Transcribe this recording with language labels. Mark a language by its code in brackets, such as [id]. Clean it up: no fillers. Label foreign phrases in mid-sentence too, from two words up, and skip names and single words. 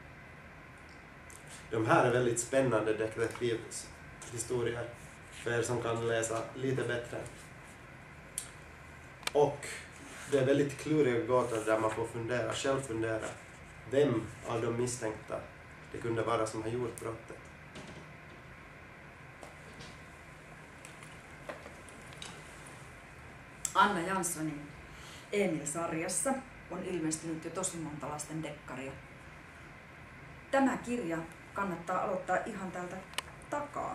[sv] De här är väldigt spännande detektivhistorier för er som kan läsa lite bättre. Och det är väldigt kluriga gåtor där man får själv fundera vem av de misstänkta det kunde vara som har gjort brottet. [fi] Anna Janssonin Emil-sarjassa on ilmestynyt jo tosi monta lasten dekkaria. Tämä kirja kannattaa aloittaa ihan täältä takaa.